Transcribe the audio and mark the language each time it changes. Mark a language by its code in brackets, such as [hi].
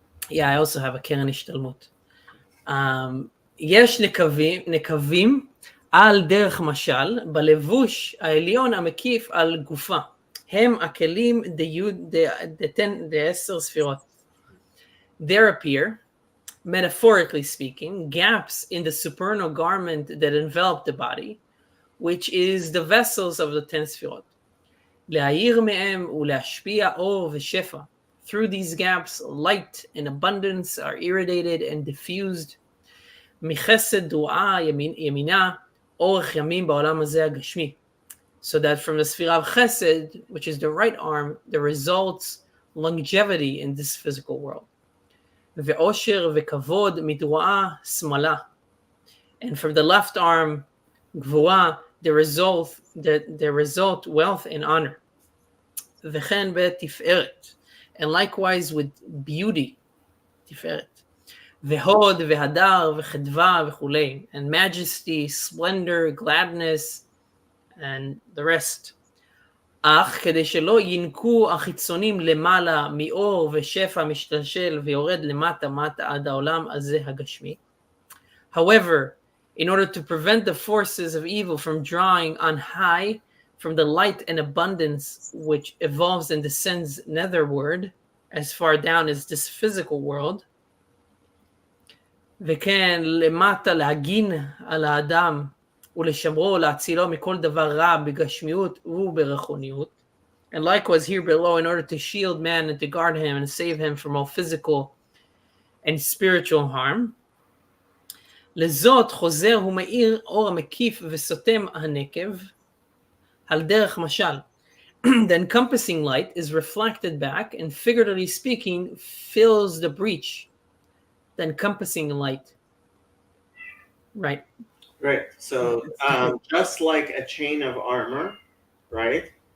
[en] Yeah. I also have a Keren Ishtalmut. [he] יש נקבים על דרך משל, בלבוש העליון המקיף על גופה. הם הכלים ד10 ספירות. [en] There appear, metaphorically speaking, gaps in the supernal garment that envelop the body, which is the vessels of the 10 ספירות. [he] להאיר מהם ולהשפיע אור ושפע. [en] Through these gaps, light and abundance are irradiated and diffused. [he] מחסד דרועה ימינה, אורך ימים בעולם הזה הגשמי. [en] So that from the sphere of chesed, which is the right arm, there results longevity in this physical world. [he] ועושר וכבוד מדרועה שמאלה. [en] And from the left arm, גבורה, there result wealth and honor. [he] וכן בתפארת. [en] And likewise with beauty, תפארת. [he] והוד והדר וחדווה וכולי, [en] and majesty, splendor, gladness, and the rest. [he] אך כדי שלא ינקו החיצונים למעלה מאור ושפע משתלשל ויורד למטה עד העולם הזה הגשמי. [en] However, in order to prevent the forces of evil from drawing on high from the light and abundance which evolves and descends netherward as far down as this physical world, [he] וכן למטה להגין על האדם ולשמרו להצילו מכל דבר רע בגשמיות וברוחניות. [en] And likewise here below, in order to shield man and to guard him and save him from all physical and spiritual harm. [he] לזאת חוזר ומאיר אור המקיף וסותם הנקב על דרך משל. [en] The encompassing light is reflected back and, figuratively speaking, fills the breach. The encompassing light. Right. Right. So just like a chain of armor, right?